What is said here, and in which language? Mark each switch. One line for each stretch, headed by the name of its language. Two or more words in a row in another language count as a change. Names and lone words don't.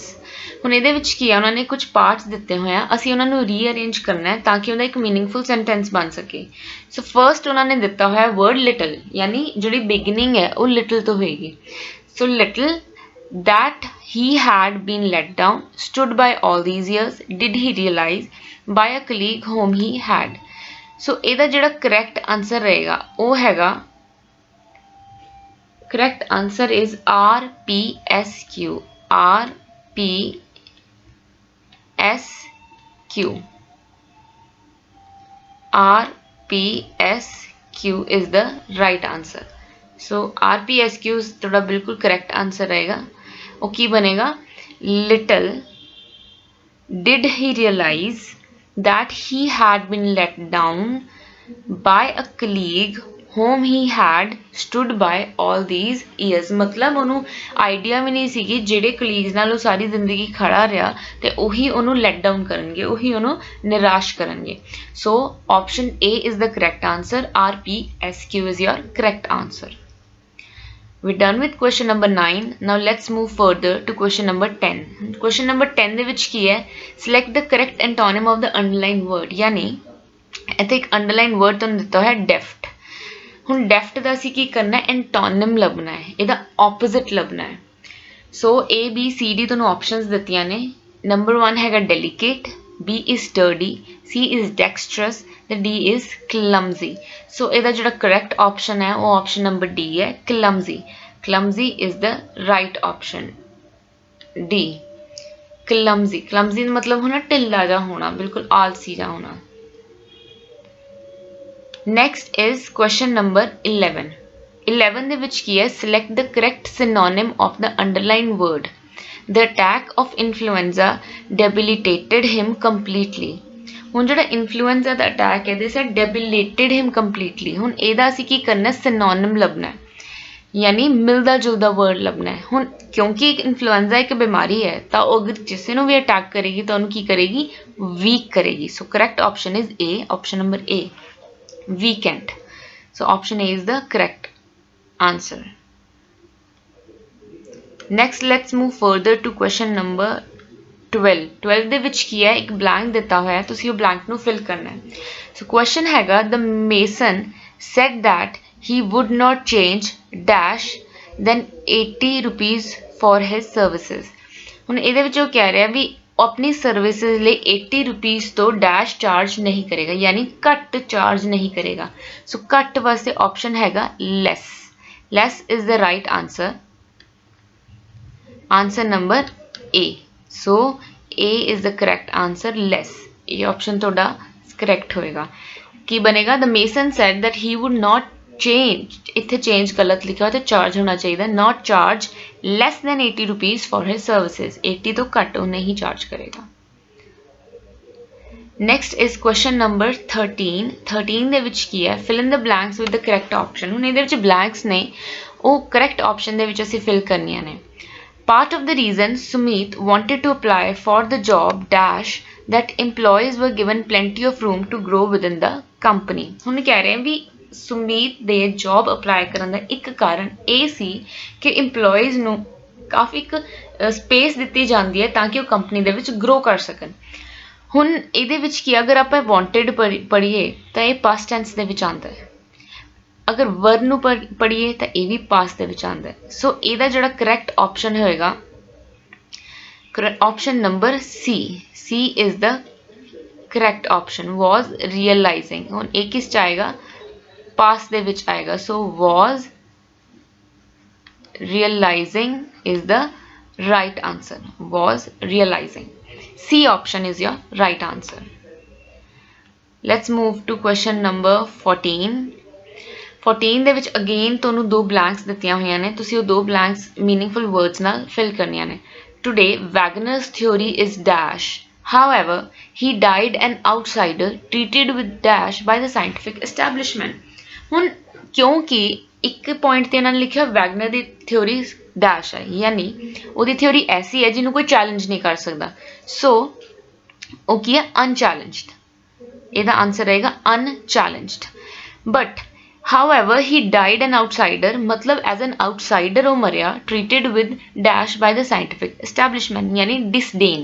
Punjabi: ਹੁਣ ਇਹਦੇ ਵਿੱਚ ਕੀ ਹੈ, ਉਹਨਾਂ ਨੇ ਕੁਝ ਪਾਰਟਸ ਦਿੱਤੇ ਹੋਏ ਆ, ਅਸੀਂ ਉਹਨਾਂ ਨੂੰ ਰੀਅਰੇਂਜ ਕਰਨਾ ਹੈ ਤਾਂ ਕਿ ਉਹਦਾ ਇੱਕ
English: meaningful sentence
Punjabi: ਬਣ ਸਕੇ।
English: so first
Punjabi: ਉਹਨਾਂ ਨੇ ਦਿੱਤਾ ਹੋਇਆ
English: word little,
Punjabi: ਯਾਨੀ ਜਿਹੜੀ ਬਿਗਨਿੰਗ ਹੈ ਉਹ ਲਿਟਲ ਤੋਂ ਹੋਏਗੀ।
English: so little that he had been let down, stood by all these years, did he realize, by a colleague whom he had.
Punjabi: ਸੋ ਇਹਦਾ ਜਿਹੜਾ
English: correct answer
Punjabi: ਰਹੇਗਾ ਉਹ ਹੈਗਾ,
English: correct answer is RPSQ. RPSQ is the right answer.
Punjabi: so RPSQ ਤੁਹਾਡਾ ਬਿਲਕੁਲ
English: correct answer
Punjabi: रहेगा। ਉਹ ਕੀ ਬਣੇਗਾ,
English: little did he realize that he had been let down by a colleague whom he had stood by all these years।
Punjabi: मतलब ਉਹਨੂੰ ਆਈਡੀਆ ਵੀ ਨਹੀਂ ਸੀਗੀ ਜਿਹੜੇ ਕਲੀਗਸ ਨਾਲ ਉਹ ਸਾਰੀ ਜ਼ਿੰਦਗੀ ਖੜਾ ਰਿਹਾ ਤੇ ਉਹੀ ਉਹਨੂੰ
English: let down
Punjabi: ਕਰਨਗੇ, ਉਹੀ ਉਹਨੂੰ ਨਿਰਾਸ਼ ਕਰਨਗੇ।
English: so option A is the correct answer। RPSQ is your correct answer। We're done with question number 9. Now let's move further to question number 10. Question number 10
Punjabi: ਦੇ ਵਿੱਚ ਕੀ ਹੈ?
English: Select the correct antonym of the underlined word।
Punjabi: यानी ਇੱਥੇ ਇੱਕ
English: underlined word
Punjabi: ਤੁਹਾਨੂੰ ਦਿੱਤਾ ਹੋਇਆ deft। ਹੁਣ deft ਦਾ ਅਸੀਂ ਕੀ ਕਰਨਾ ਹੈ? Antonym ਲੱਭਣਾ ਹੈ, ਇਹਦਾ opposite ਲੱਭਣਾ ਹੈ। So A, B, C, D ਤੁਹਾਨੂੰ options ਦਿੱਤੀਆਂ ਨੇ।
English: Number 1 ਹੈਗਾ delicate, B is sturdy, C is dexterous, ਤੇ D is clumsy।
Punjabi: So ਇਹਦਾ ਜਿਹੜਾ
English: correct option
Punjabi: ਹੈ ਉਹ
English: option number D
Punjabi: ਹੈ,
English: clumsy। Clumsy is the right option, D, clumsy।
Punjabi: clumsy ਦਾ ਮਤਲਬ ਹੋਣਾ ਢਿੱਲਾ ਜਿਹਾ ਹੋਣਾ, ਬਿਲਕੁਲ ਆਲਸੀ ਜਿਹਾ ਹੋਣਾ।
English: Next is question number 11।
Punjabi: 11 ਦੇ ਵਿੱਚ ਕੀ ਹੈ?
English: Select the correct synonym of the underlined word। The attack of influenza debilitated him completely।
Punjabi: ਹੁਣ ਜਿਹੜਾ ਇਨਫਲੂਐਂਜ਼ਾ ਦਾ ਅਟੈਕ ਹੈ ਇਹਦੇ ਸੇ
English: debilitated him completely।
Punjabi: ਹੁਣ ਇਹਦਾ ਅਸੀਂ ਕੀ ਕਰਨਾ? synonym ਲੱਭਣਾ ਹੈ, ਯਾਨੀ ਮਿਲਦਾ ਜੁਲਦਾ ਵਰਡ ਲੱਭਣਾ ਹੈ। ਹੁਣ ਕਿਉਂਕਿ ਇਨਫਲੂਐਂਜ਼ਾ ਇੱਕ ਬਿਮਾਰੀ ਹੈ ਤਾਂ ਉਹ ਅਗਰ ਕਿਸੇ ਨੂੰ ਵੀ ਅਟੈਕ ਕਰੇਗੀ ਤਾਂ ਉਹਨੂੰ ਕੀ ਕਰੇਗੀ? ਵੀਕ ਕਰੇਗੀ।
English: so correct option is A, option number A, weakened। So option A is the correct answer। Next let's move further to question number 12।
Punjabi: 12 ਦੇ ਵਿੱਚ ਕੀ ਹੈ? ਇੱਕ blank ਦਿੱਤਾ ਹੋਇਆ, ਤੁਸੀਂ ਉਹ blank ਨੂੰ fill ਕਰਨਾ ਹੈ।
English: So question ਹੈਗਾ the mason said that he would not change dash then 80 rupees for his services।
Punjabi: ਹੁਣ ਇਹਦੇ ਵਿੱਚ ਉਹ ਕਹਿ ਰਿਹਾ ਵੀ ਆਪਣੀ ਸਰਵਿਸਿਜ਼ ਲਈ 80 rupees ਤੋਂ dash ਚਾਰਜ ਨਹੀਂ ਕਰੇਗਾ, ਯਾਨੀ ਘੱਟ ਚਾਰਜ ਨਹੀਂ ਕਰੇਗਾ। ਸੋ ਘੱਟ ਵਾਸਤੇ ਆਪਸ਼ਨ ਹੈਗਾ less।
English: less is the right answer। Answer number A। So A is the correct answer, less।
Punjabi: ये option ਤੁਹਾਡਾ correct ਹੋਏਗਾ। ਕੀ ਬਣੇਗਾ?
English: The mason said that he would not change,
Punjabi: ਇੱਥੇ change ਗਲਤ ਲਿਖਿਆ ਹੋਇਆ ਤੇ charge ਹੋਣਾ ਚਾਹੀਦਾ,
English: not charge less than 80 rupees for his services।
Punjabi: 80 ਤੋਂ ਘੱਟ ਉਹ ਨਹੀਂ charge ਕਰੇਗਾ।
English: Next is question number 13।
Punjabi: 13 ਦੇ ਵਿੱਚ ਕੀ ਹੈ?
English: Fill in the blanks with the correct option।
Punjabi: ਹੁਣ ਇਹਦੇ ਵਿੱਚ blanks ਨੇ, ਉਹ
English: correct option
Punjabi: ਦੇ ਵਿੱਚ ਅਸੀਂ fill ਕਰਨੀਆਂ ਨੇ।
English: Part of the reason Sumit wanted to apply for the job dash that employees were given plenty of room to grow within the company।
Punjabi: ਹੁਣ ਕਹਿ ਰਹੇ ਵੀ ਸੁਮੀਤ ਦੇ ਜੌਬ ਅਪਲਾਈ ਕਰਨ ਦਾ ਇੱਕ ਕਾਰਨ ਇਹ ਸੀ ਕਿ EMPLOYEES ਨੂੰ ਕਾਫੀ ਇੱਕ ਸਪੇਸ ਦਿੱਤੀ ਜਾਂਦੀ ਹੈ ਤਾਂ ਕਿ ਉਹ ਕੰਪਨੀ ਦੇ ਵਿੱਚ ਗਰੋ ਕਰ ਸਕਣ। ਹੁਣ ਇਹਦੇ ਵਿੱਚ ਕੀ ਅਗਰ ਆਪਾਂ wanted ਪੜ੍ਹੀਏ ਤਾਂ ਇਹ
English: past tense
Punjabi: ਦੇ ਵਿੱਚ ਆਉਂਦਾ ਹੈ, ਅਗਰ ਵਰ ਨੂੰ ਪੜ੍ਹੀਏ ਤਾਂ ਇਹ ਵੀ ਪਾਸ ਦੇ ਵਿੱਚ ਆਉਂਦਾ ਹੈ। ਸੋ ਇਹਦਾ ਜਿਹੜਾ
English: correct option
Punjabi: ਹੋਏਗਾ
English: option number C. C is the correct option, was realizing।
Punjabi: ਹੁਣ ਇਹ ਕਿਸ ਚ ਆਏਗਾ? ਪਾਸ ਦੇ ਵਿੱਚ ਆਏਗਾ।
English: ਸੋ was realizing is the right answer, was realizing। C option is your right answer। Let's move to question number 14।
Punjabi: 14 ਦੇ ਵਿੱਚ ਅਗੇਨ ਤੁਹਾਨੂੰ ਦੋ ਬਲੈਂਕਸ ਦਿੱਤੀਆਂ ਹੋਈਆਂ ਨੇ, ਤੁਸੀਂ ਉਹ ਦੋ ਬਲੈਂਕਸ
English: meaningful words
Punjabi: ਨਾਲ ਫਿਲ ਕਰਨੀਆਂ ਨੇ।
English: Today Wagner's theory is dash, however he died an outsider treated with dash by the scientific establishment।
Punjabi: ਹੁਣ ਕਿਉਂਕਿ ਇੱਕ ਪੁਆਇੰਟ ਤੇ ਇਹਨਾਂ ਨੇ ਲਿਖਿਆ ਵੈਗਨਰ ਦੀ ਥਿਉਰੀ ਡੈਸ਼ ਹੈ, ਯਾਨੀ ਉਹਦੀ ਥਿਉਰੀ ਐਸੀ ਹੈ ਜਿਹਨੂੰ ਕੋਈ ਚੈਲੰਜ ਨਹੀਂ ਕਰ ਸਕਦਾ। ਸੋ ਉਹ ਕੀ ਹੈ? ਅਨਚੈਲੰਜਡ। ਇਹਦਾ ਆਨਸਰ ਰਹੇਗਾ ਅਨਚੈਲੰਜਡ।
English: but however he died an outsider,
Punjabi: मतलब
English: as an outsider
Punjabi: ਉਹ ਮਰਿਆ,
English: treated with dash by the scientific establishment, यानी disdain।